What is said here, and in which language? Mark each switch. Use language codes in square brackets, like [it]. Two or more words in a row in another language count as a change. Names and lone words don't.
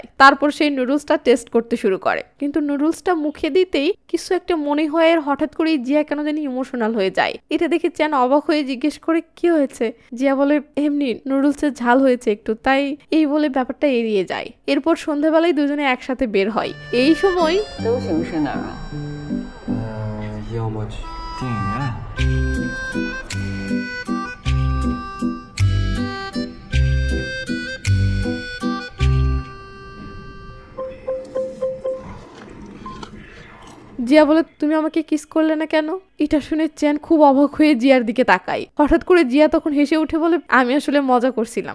[bn] তারপর সেই নুডলসটা টেস্ট করতে শুরু করে, কিন্তু নুডলসটা মুখে দিতেই কিছু একটা মনে হয় আর হঠাৎ করেই জিয়া কেন জানি ইমোশনাল হয়ে যায়। এটা দেখে চ্যান অবাক হয়ে জিজ্ঞেস করে কি হয়েছে? জিয়া বলে এমনি নুডলসের ঝাল হয়েছে একটু, তাই এই বলে ব্যাপারটা এড়িয়ে যায়। এরপর সন্ধ্যাবেলায় দুজনে একসাথে বের হয়। এই সময় [zh] 都行是哪儿啊？要么去电影院。 [bn] জিয়া বলে তুমি আমাকে কিস করলে না কেন? এটা শুনে চ্যান খুব অবাক হয়ে জিয়ার দিকে তাকায়। হঠাৎ করে জিয়া তখন হেসে উঠে বলে আমি আসলে মজা করছিলাম।